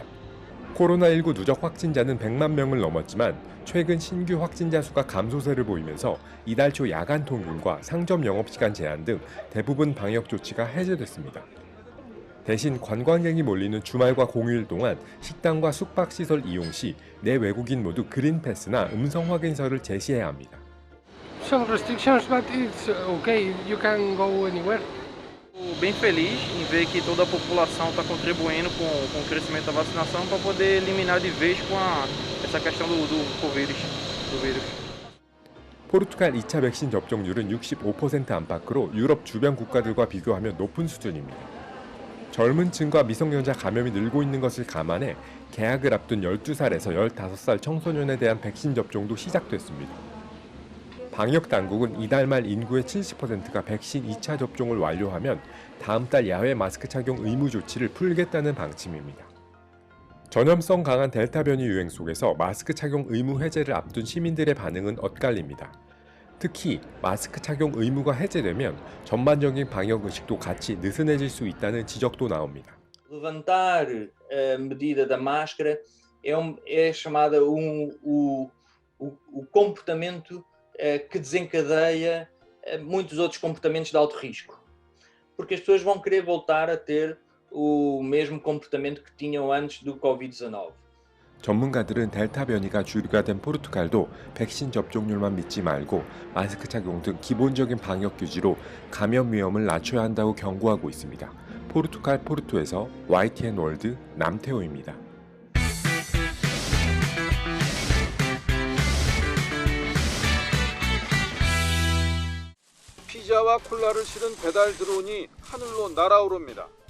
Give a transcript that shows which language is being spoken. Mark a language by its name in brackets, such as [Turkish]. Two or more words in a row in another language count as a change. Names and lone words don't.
[Korean] 코로나19 누적 확진자는 100만 명을 넘었지만 최근 신규 확진자 수가 감소세를 보이면서 이달 초 야간 통행과 상점 영업시간 제한 등 대부분 방역 조치가 해제됐습니다. 대신 관광객이 몰리는 주말과 공휴일 동안 식당과 숙박시설 이용 시 내 외국인 모두 그린패스나 음성 확인서를 제시해야 합니다. [English] Some restrictions, but it's okay. You can go anywhere. [Portuguese] Bem feliz em ver que toda a população está contribuindo com o crescimento da vacinação para poder eliminar de vez com essa questão do vírus. [Korean] 포르투갈 2차 백신 접종률은 65% 안팎으로 유럽 주변 국가들과 비교하면 높은 수준입니다. 젊은 층과 미성년자 감염이 늘고 있는 것을 감안해 개학을 앞둔 12살에서 15살 청소년에 대한 백신 접종도 시작됐습니다. 방역 당국은 이달 말 인구의 70%가 백신 2차 접종을 완료하면 다음 달 야외 마스크 착용 의무 조치를 풀겠다는 방침입니다. 전염성 강한 델타 변이 유행 속에서 마스크 착용 의무 해제를 앞둔 시민들의 반응은 엇갈립니다. 특히 마스크 착용 의무가 해제되면 전반적인 방역 의식도 같이 느슨해질 수 있다는 지적도 나옵니다. [Portuguese] Levantar a medida da máscara é chamada o comportamento que desencadeia muitos outros comportamentos de alto risco, porque as pessoas vão querer voltar a ter o mesmo comportamento que tinham antes do Covid-19. [Korean] 전문가들은 델타 변이가 주류가 된 포르투갈도 백신 접종률만 믿지 말고 마스크 착용 등 기본적인 방역 규지로 감염 위험을 낮춰야 한다고 경고하고 있습니다. 포르투갈 포르투에서 YTN 월드 남태호입니다. 피자와 콜라를 실은 배달 드론이 하늘로 날아오릅니다.